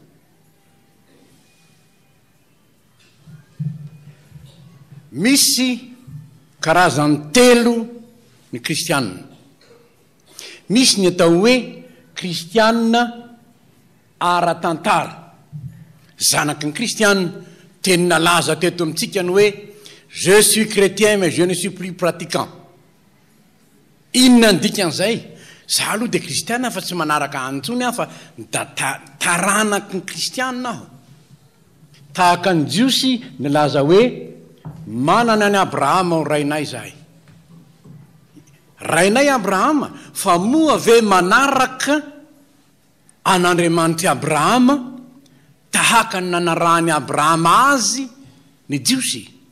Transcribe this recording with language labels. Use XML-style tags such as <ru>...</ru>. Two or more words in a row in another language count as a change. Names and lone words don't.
<mg>Misy karazany telo ny kristiana. Misy ny atao hoe kristiana ara-tantara, zanaky ny kristiana teny nalaza teto amintsika ny hoe</mg> <fr>je suis chrétien mais je ne suis plus pratiquant.</fr> <mg>Inona ny dikan'izay? Za aloha dia kristiana fa tsy manaraka antsony aho, fa da taranaky ny kristiana aho. Tahaka ny jiosy nilaza hoe manana ny Abrahama ho rainay zahay. Rainay Abrahama, fa moa ve manaraka an'Andriamanitra Abrahama tahaka ny nanarahany Abrahama azy ny jiosy?</mg>